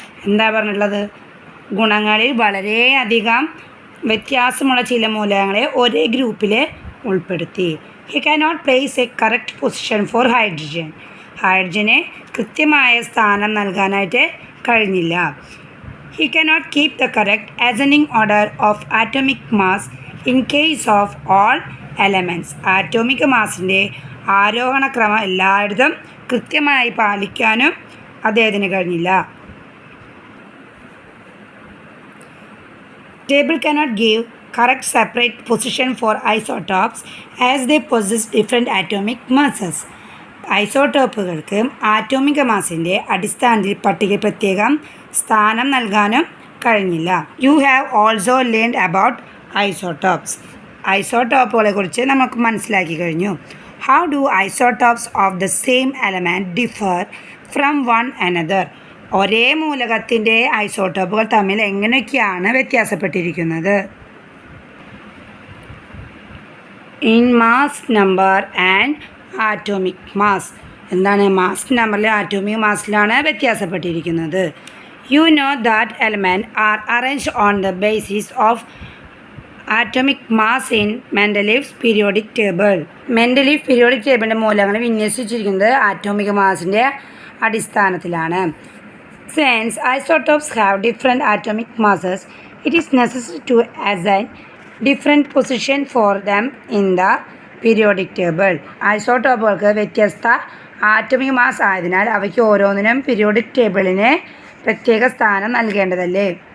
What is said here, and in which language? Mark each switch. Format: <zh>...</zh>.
<ml>എന്താ പറഞ്ഞിട്ടുള്ളത്? ഗുണങ്ങളിൽ വളരെയധികം വ്യത്യാസമുള്ള ചില മൂലകങ്ങളെ ഒരേ ഗ്രൂപ്പിൽ ഉൾപ്പെടുത്തി.</ml> <en>He cannot place a correct position for hydrogen.</en> <ml>ഹൈഡ്രജന് കൃത്യമായ സ്ഥാനം നൽകാനായിട്ട് കഴിഞ്ഞില്ല.</ml> <en>He cannot keep the correct ascending order of atomic mass in case of all elements.</en> <ml>Atomic മാസിൻ്റെ ആരോഹണക്രമം എല്ലായിടത്തും കൃത്യമായി പാലിക്കാനും അദ്ദേഹത്തിന് കഴിഞ്ഞില്ല.</ml> <en>Table cannot give correct separate position for isotopes as they possess different atomic masses.</en> <ml>ഐസോട്ടോപ്പുകൾക്ക് ആറ്റോമിക മാസിൻ്റെ അടിസ്ഥാനത്തിൽ പട്ടിക പ്രത്യേകം സ്ഥാനം നൽകാനും കഴിഞ്ഞില്ല.</ml> <en>You have also learned about isotopes.</en> <ml>ഐസോട്ടോപ്പുകളെ കുറിച്ച് നമുക്ക് മനസ്സിലാക്കി കഴിഞ്ഞു.</ml> <en>How do isotopes of the same element differ from one another.</en> <ml>ഒരേ മൂലകത്തിൻ്റെ ഐസോട്ടോപ്പുകൾ തമ്മിൽ എങ്ങനെയൊക്കെയാണ് വ്യത്യാസപ്പെട്ടിരിക്കുന്നത്?</ml> <en>In mass number and atomic mass.</en> <ml>എന്താണ്? മാസ് നമ്പറിൽ atomic മാസിലാണ് വ്യത്യാസപ്പെട്ടിരിക്കുന്നത്.</ml> <en>You know that elements are arranged on the basis of atomic mass in Mendeleev's periodic table. Mendeleev periodic table</en> <ml>മൂലങ്ങൾ വിന്യസിച്ചിരിക്കുന്നത് atomic മാസിൻ്റെ അടിസ്ഥാനത്തിലാണ്.</ml> <en>Since isotopes have different atomic masses, it is necessary to assign different position for them in the periodic table.</en> <ml>ഐസോട്ടോപ്പുകൾക്ക് വ്യത്യസ്ത atomic mass ആയതിനാൽ അവയ്ക്ക് ഓരോന്നിനും periodic ടേബിളിന് പ്രത്യേക സ്ഥാനം നൽകേണ്ടതല്ലേ.</ml>